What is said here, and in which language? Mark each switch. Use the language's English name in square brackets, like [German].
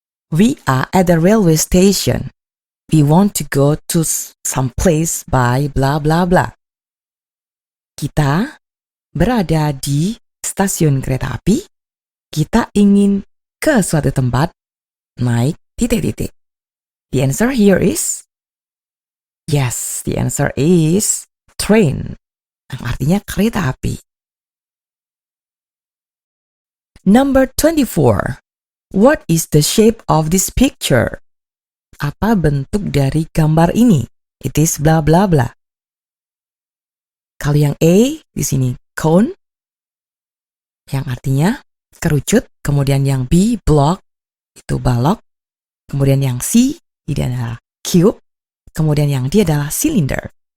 [English] We are at the railway station. We want to go to some place by blah blah blah. [Indonesian] Kita berada di stasiun kereta api. Kita ingin ke suatu tempat naik titik-titik. [English] The answer here is, yes, the answer is train, [Indonesian] yang artinya kereta api. [English] Number 24. What is the shape of this picture? [Indonesian] Apa bentuk dari gambar ini? [English] It is blah blah blah. [Indonesian] Kalau yang A di sini cone, yang artinya kerucut. Kemudian yang B block, itu balok. Kemudian yang C ini adalah cube. Kemudian yang D adalah cylinder.